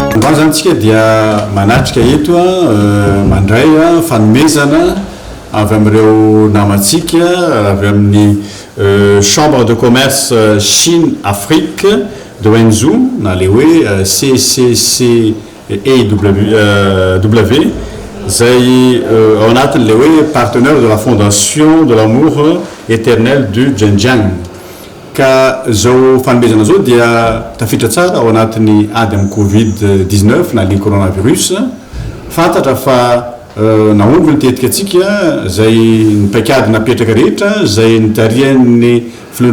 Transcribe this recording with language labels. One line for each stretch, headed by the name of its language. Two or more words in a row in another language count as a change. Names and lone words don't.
Malagasy: zany zanytsika dia manatrika eto mandray fanomezana avy amin'ireo namatsika avy amin'ny chambre de commerce Chine Afrique de Wenzhou na le hoe CCCEW zay ao anatin'le hoe
French: partenaire de la
Malagasy: fondation de l'amour éternel du Zhenjiang ka zao fanomezana zao dia tafitra tsara ao anatin'ny ady amin'ny Covid-19 na le coronavirus fantatra fa naomby nitetika atsika zay nipaikady napetraka rehetra zay nitarian'ny filohan'ny